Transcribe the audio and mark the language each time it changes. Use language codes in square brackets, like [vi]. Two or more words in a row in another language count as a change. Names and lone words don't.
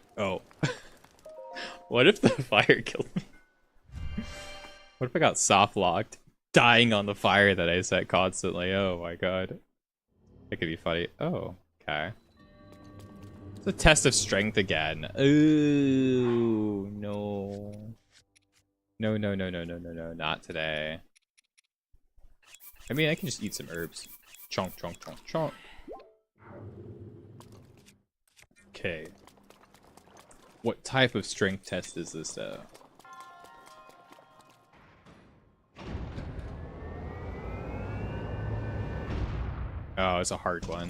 [en] Oh. What if the fire killed me? What if I got soft locked, dying on the fire that I set constantly? Oh my god. That could be funny. Oh, okay. It's a test of strength again. Ooh, no. No, no, no, no, no, no, no, not today. I mean, I can just eat some herbs. Chonk, chonk, chonk, chonk. Okay. What type of strength test is this, though? Oh, it's a hard one.